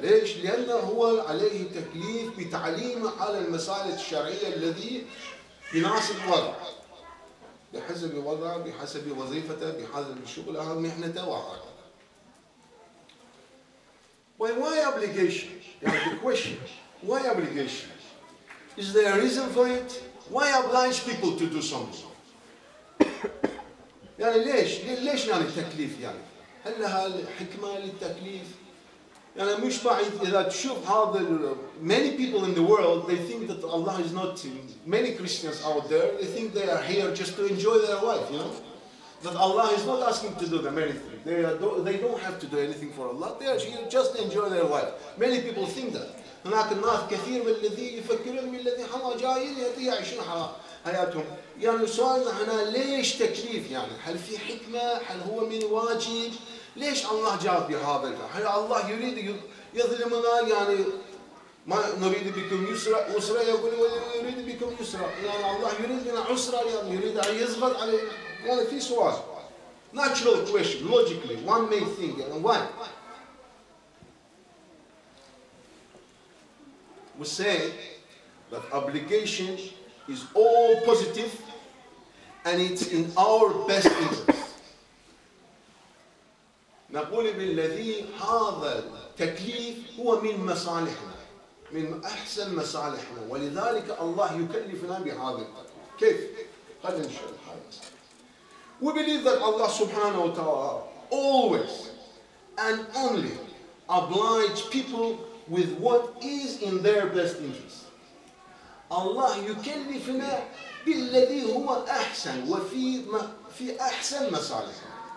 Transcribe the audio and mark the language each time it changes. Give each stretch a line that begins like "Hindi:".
Arabic: ليش؟ لأنه هو عليه تكليف بتعليمه على المسائل الشرعية الذي يناسب وضعه، بحسب وضعه، بحسب وظيفته، بحسب شغله، مهنته وهكذا.
English: But why obligation? The question, why obligation? Is there a reason for it? Why oblige people to do something?
Arabic: يعني ليش يعني التكليف يعني؟ هل لها حكمة للتكليف؟ يعني مش بعيد إذا تشوف هذا
English: many people in the world they think that Allah is not, many Christians out there they think they are here just to enjoy their life, you know, that Allah is not asking to do them anything. They don't have to do anything for Allah. They are here just to enjoy their life. Many people think that.
Arabic: هناك الناس كثير من الذي يفكرون من الذي حما جايين يعيشون حياتهم. يعني سؤالنا هنا ليش تكليف؟ يعني هل في حكمة؟ هل هو من واجب؟ ليش الله جاب بهذا؟ هل الله يريد يظلمنا؟ يعني ما نريد بكم يسرا يقول يريد بكم يسرا، يعني الله يريد بنا عسرا، يعني يريد أن يضغط علينا. يعني في سؤال.
English: Natural question, logically, one may think, and why? We say that obligation is all positive and it's in our best interest.
Arabic: نقول بالذي هذا التكليف هو من مصالحنا، من أحسن مصالحنا، ولذلك الله يكلفنا بهذا التكليف. كيف؟ خلينا نشوف هذا.
English: We believe that Allah subhanahu wa ta'ala always and only oblige people with what is in their best interest.
Arabic: Allah يكلفنا بالذي هو أحسن وفي أحسن مصالحنا.